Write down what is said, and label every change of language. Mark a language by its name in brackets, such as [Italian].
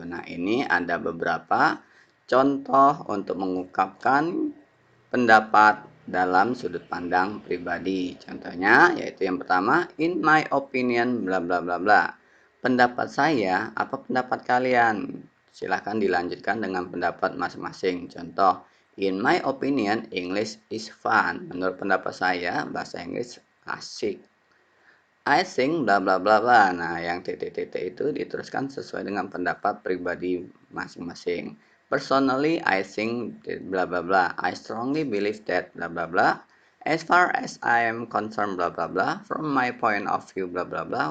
[Indonesian] Nah, ini ada beberapa contoh untuk mengungkapkan pendapat dalam sudut pandang pribadi. Contohnya yaitu yang pertama, [English] in my opinion bla bla [Indonesian] bla bla. Pendapat saya, apa pendapat kalian? Silahkan dilanjutkan dengan pendapat masing-masing. Contoh, [English] in my opinion, English is fun. [Indonesian] Menurut pendapat saya, bahasa Inggris asik. [English] I think bla bla bla bla. [Indonesian] Nah, yang titik-titik itu diteruskan sesuai dengan pendapat pribadi masing-masing. [English] Personally, I think bla bla bla. I strongly believe that bla bla bla. As far as I am concerned bla bla bla. From my point of view bla bla bla.